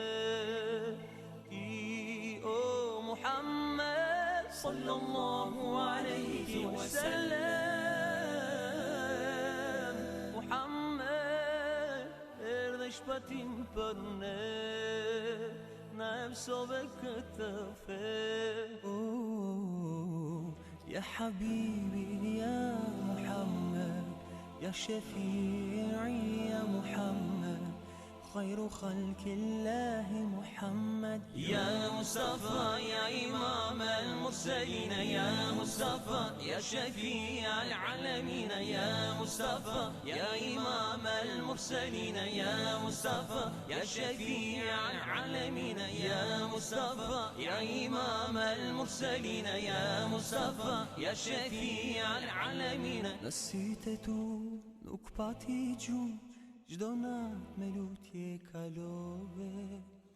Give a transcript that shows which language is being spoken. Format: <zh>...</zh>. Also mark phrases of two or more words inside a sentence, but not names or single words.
<sq>Ti o Muhammed</sq> <ar>صلى الله عليه وسلم.</ar> <sq>Shpatim për ne, na mësove këtë fe.</sq> <ar>يا حبيبي يا محمد، يا شفيعي يا محمد, خير خلق الله محمد يا مصطفى يا إمام المرسلين يا مصطفى يا شفيع العالمين يا مصطفى يا إمام المرسلين يا مصطفى يا شفيع العالمين يا مصطفى يا إمام المرسلين يا مصطفى يا شفيع العالمين نسيتو</ar> <sq>nuk pati gjumë Gjdo natë me lutje kalove</sq>